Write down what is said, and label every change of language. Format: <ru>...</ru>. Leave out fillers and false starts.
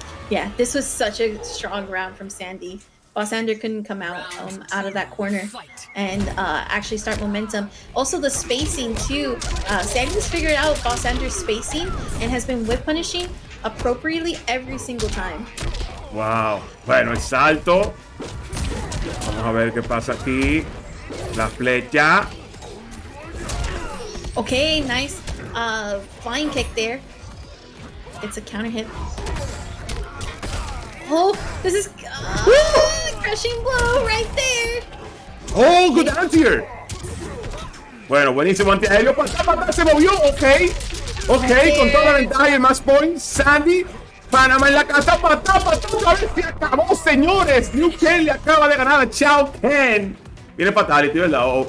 <en>Yeah, this was such a strong round from Sandy. Bossander couldn't come out of that corner and actually start momentum. Also the spacing too. Sandy's figured out Bossander's spacing and has been whip punishing appropriately every single time.</en> <es>Wow. Bueno, el salto. Vamos a ver qué pasa aquí. La flecha.</es> <en>Okay, nice flying kick there. It's a counter hit. Oh, this is crushing blow right there. Oh, good anti-air.</en> <es>Bueno, buenísimo antiaéreo. Patá, se movió. Ok, con toda la ventaja y el match point. Sandy, Panamá en la casa. Patá, otra vez se acabó, señores. Liu Kang le acaba de ganar a Chao Ken. Viene Fatality, ¿verdad?</es>